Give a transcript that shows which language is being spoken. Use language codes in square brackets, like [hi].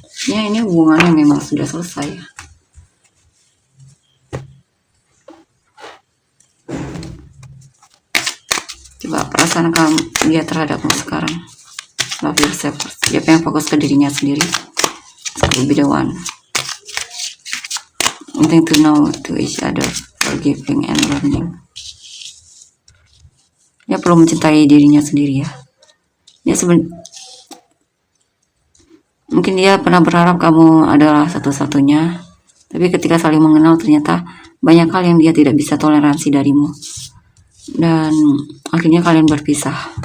[id] Ya, ini hubungannya memang sudah selesai ya. Coba perasaan kamu dia terhadapmu sekarang. [en] Love yourself. [id] Dia pengen fokus ke dirinya sendiri. [en] Could be the one. Wanting to know to each other, forgiving and learning. [id] Dia perlu mencintai dirinya sendiri ya. Dia mungkin dia pernah berharap kamu adalah satu-satunya, tapi ketika saling mengenal ternyata banyak hal yang dia tidak bisa toleransi darimu, dan akhirnya kalian berpisah.